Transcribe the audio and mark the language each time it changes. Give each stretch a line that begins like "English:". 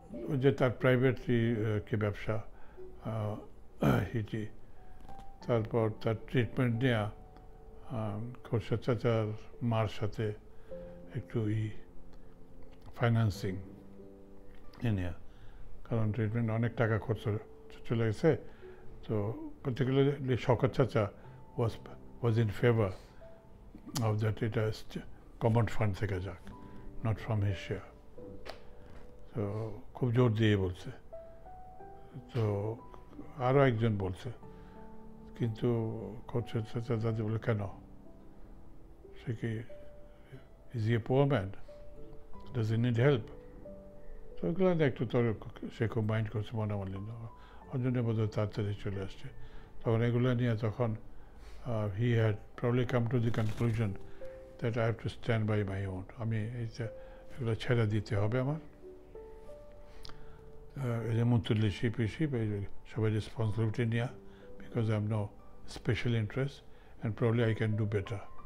Bangla: ওই যে তার প্রাইভেট কি ব্যবসা, হিটি, তারপর তার ট্রিটমেন্ট নেওয়া, খোরশেদ চাচার মার সাথে একটু ফাইন্যান্সিং নেওয়া, কারণ ট্রিটমেন্ট অনেক টাকা খরচ চলে গেছে।
English: তো particularly শওকত চাচা was in favor of that it as common fund
Bangla: থেকে যাক,
English: not from his share.
Bangla: তো খুব জোর দিয়ে বলছে। তো আরও একজন বলছে, কিন্তু খোরশেদ চাচা দাদি বলে কেন, সে কি
English: is he a poor man, does he need help?
Bangla: তো ওগুলো একটু তোর সে খুব মাইন্ড করছে মনে মনে, ওর জন্য বোধহয় তাড়াতাড়ি চলে আসছে। তখন এগুলো নিয়ে তখন
English: he had probably come to the conclusion that I have to stand by my own.
Bangla: আমি এগুলো ছেড়ে দিতে হবে আমার, এই যে মুতুল্লি শিপ এই সবাই রেসপন্সিবিলিটি নেওয়া,
English: Because I am no special interest and probably I can do better.